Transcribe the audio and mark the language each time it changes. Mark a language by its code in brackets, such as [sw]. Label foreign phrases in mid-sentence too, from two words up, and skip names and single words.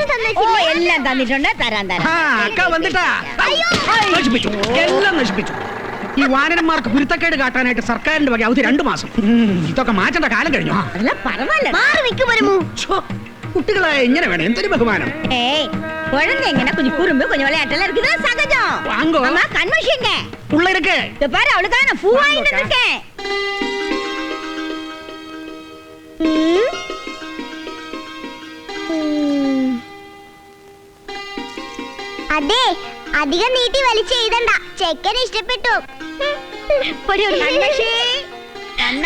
[ml] ഓ, തന്നിട്ടില്ലേ? എല്ലാം തന്നിട്ടുണ്ട്, തരാൻ. എല്ലാം നശിപ്പിച്ചു. ഈ വാനരന്മാർക്ക് കുരുത്തക്കേട് കാട്ടാനായിട്ട് സർക്കാരിന്റെ വക അവധി 2 മാസം. ഇതൊക്കെ മാറ്റേണ്ട കാലം കഴിഞ്ഞു. മാറി നിൽക്കും വരുമോ? കുട്ടികളെ ഇങ്ങനെ വേണം, എന്തൊരു ബഹുമാനം. [ta] குழந்தைங்கன்னா கொஞ்சம் குறும்பு கொஞ்சம் விளையாட்டெல்லாம் இருக்குதா சகஜம். வாங்கோ. அம்மா கண்மஷிங்க உள்ள இருக்கு. இத பாரு, அவளுக்காக நான் பூ வாங்கிட்டு இருக்கேன். [ml] അതെ, അധികം നീട്ടി വലിച്ച് എഴുതണ്ട. ചെക്കനെ ഇഷ്ടപ്പെട്ടു. കൺമഷി, അണ്ണാ,